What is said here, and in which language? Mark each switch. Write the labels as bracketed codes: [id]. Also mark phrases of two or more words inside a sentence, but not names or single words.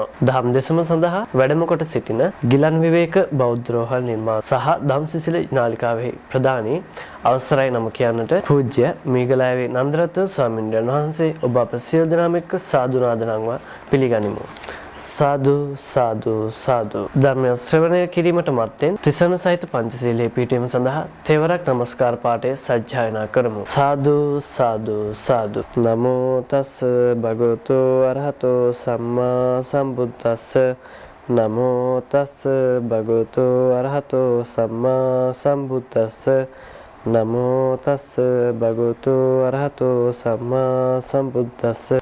[si] ධම් දෙසම සඳහා වැඩම කොට සිටින ගිලන් විවේක බෞද්ධ රෝහල් නිර්මාණ සහ ධම්සිසිල නාලිකාවේ ප්‍රධානී අවසරයි නම කියන්නට පූජ්‍ය මීගලාවේ නන්දරත්න ස්වාමීන් වහන්සේ ඔබ අප සියලු දෙනාම එක්ක සාදු නාදනම්ව පිළිගනිමු. සාදු සාදු සාදු. ධර්ම ශ්‍රවණය කිරීමට මත්තෙන් ත්‍රිසන සහිත පංචශීලයේ පිහිටීම සඳහා තෙවරක් නමස්කාර පාඨය සජ්ජායනා කරමු. සාදු සාදු සාදු. [pi] නමෝ තස් භගවතු අරහතෝ සම්මා සම්බුද්දස්ස. නමෝ තස් භගවතු අරහතෝ සම්මා සම්බුද්දස්ස. නමෝ තස් භගවතු අරහතෝ සම්මා සම්බුද්දස්ස.